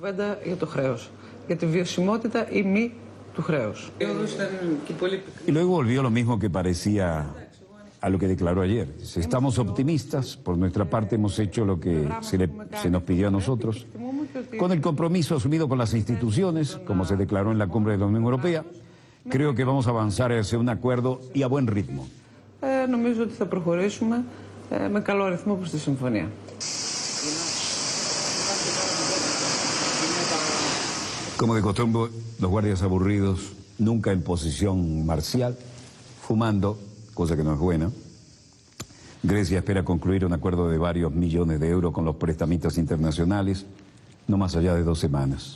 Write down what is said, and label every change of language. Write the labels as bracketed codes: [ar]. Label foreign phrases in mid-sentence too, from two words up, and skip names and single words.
[es] Y luego volvió lo mismo que parecía a lo que declaró ayer. Estamos optimistas, por nuestra parte hemos hecho lo que se nos pidió a nosotros, con el compromiso asumido con las instituciones, como se declaró en la cumbre de la Unión Europea. Creo que vamos a avanzar hacia un acuerdo y a buen ritmo. [el] Νομίζω ότι θα προχωρήσουμε με καλό ρυθμό προς τη συμφωνία. [es] Como de costumbre, los guardias aburridos, nunca en posición marcial, fumando, cosa que no es buena. Grecia espera concluir un acuerdo de varios millones de euros con los prestamistas internacionales, no más allá de 2 semanas.